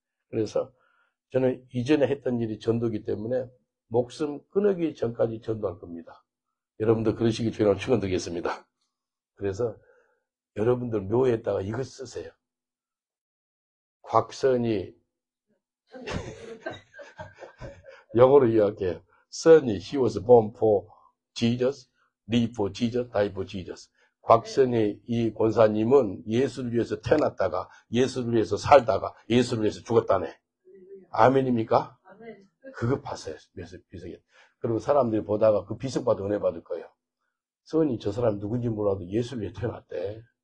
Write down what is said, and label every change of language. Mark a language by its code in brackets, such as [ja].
[ko] 그래서 저는 이전에 했던 일이 전도기 때문에 목숨 끊기 전까지 전도할 겁니다. 여러분들 그러시기 전에 축원드리겠습니다. 그래서 여러분들 묘에다가 이거 쓰세요. 곽선이 영어로 이야기해요. [en] 선이 he was born for Jesus, live for Jesus, die for Jesus. [ko] 곽선이 이 권사님은 예수를 위해서 태어났다가 예수를 위해서 살다가 예수를 위해서 죽었다네. 아멘입니까? 그거 봤어요. 비석이. 그리고 사람들이 보다가 그 비석 받아 은혜 받을 거예요. 선이 저 사람 누군지 몰라도 예수를 위해 태어났대.